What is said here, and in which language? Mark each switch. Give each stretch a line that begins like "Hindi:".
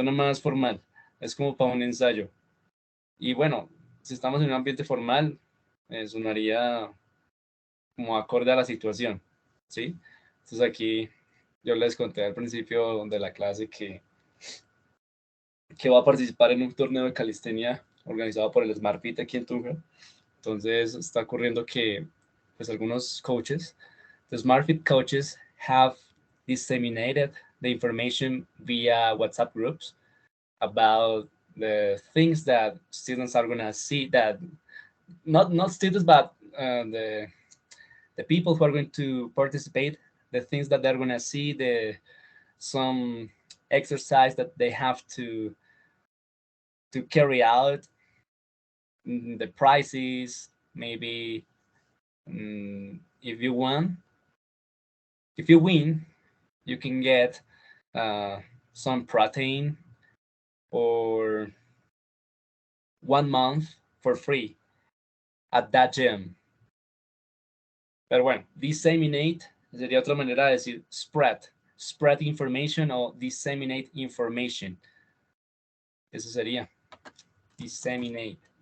Spanish: Suena más formal, es como para un ensayo. Y bueno, si estamos en un ambiente formal, sonaría como acorde a la situación, ¿sí? Entonces aquí yo les conté al principio de la clase que va a participar en un torneo de calistenia organizado por el Smart Fit aquí en Tunja. Entonces está ocurriendo que pues algunos coaches,
English: the Smart Fit coaches have disseminated the information via WhatsApp groups about the things that students are going to see, that not students but the people who are going to participate, the things that they're going to see, the some exercise that they have to carry out, the prices, maybe if you won, if you win, you can get uh, some protein or 1 month for free at that gym.
Spanish: Pero bueno, disseminate sería otra manera de decir spread.
English: Spread information o disseminate information.
Spanish: Eso sería disseminate.